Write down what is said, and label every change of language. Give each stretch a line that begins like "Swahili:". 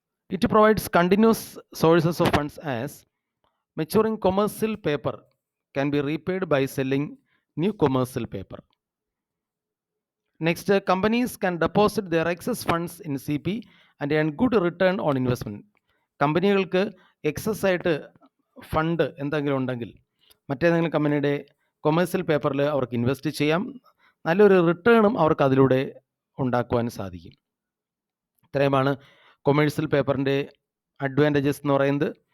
English: It provides continuous sources of funds as maturing commercial paper can be repaid by selling new commercial paper. Next, companies can deposit their excess funds in CP and earn good return on investment.
Malayalam: കമ്പനികൾക്ക് excess ആയിട്ട് fund എന്തെങ്കിലും ഉണ്ടെങ്കിൽ മറ്റേതെങ്കിലും കമ്പനിയുടെ commercial പേപ്പറിൽ അവർക്ക് invest ചെയ്യാം, നല്ലൊരു റിട്ടേണും അവർക്ക് അതിലൂടെ ഉണ്ടാക്കുവാൻ സാധിക്കും. ഇത്രയുമാണ് കൊമേഴ്സ്യൽ പേപ്പറിൻ്റെ അഡ്വാൻറ്റേജസ് എന്ന് പറയുന്നത്.